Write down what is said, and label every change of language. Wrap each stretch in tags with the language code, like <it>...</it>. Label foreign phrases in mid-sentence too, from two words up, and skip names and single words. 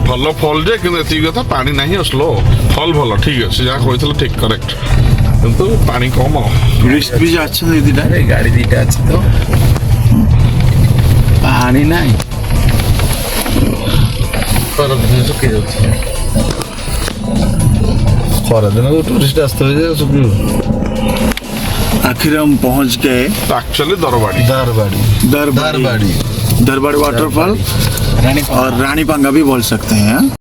<or>ଭଲ ଫଲ ଯେ କିନ୍ତୁ ଏତିକି କଥା ପାଣି ନାହିଁ ଆଉ ସ୍ଲୋ ଫଲ ଭଲ ଠିକ ଅଛି ଯାହା କହିଥିଲେ ଠିକ କରେକ୍ଟ କିନ୍ତୁ ପାଣି କମ ଟୁରିଷ୍ଟ ବି ଅଛନ୍ତି ଦିଟା। ଆରେ ଗାଡ଼ି ଦିଟା ଅଛି ତ ପାଣି ନାହିଁ। ଶୁଖି ଯାଉଛି। ଖରାଦିନ ଟୁରିଷ୍ଟ ଆସିଥିବେ ଯେ ଶୁଖିବ।</or> <hi>आखिर हम पहुंच गए</hi> <or>ଆକ୍ଚୁଆଲି ଦରବାଡ଼ି ଦାରବାଡ଼ି दरबाड़ी ଦାରବାଡ଼ି</or> <hi>दरबाड़ी वाटरफॉल रानी और रानी पांगा भी बोल सकते हैं।</hi>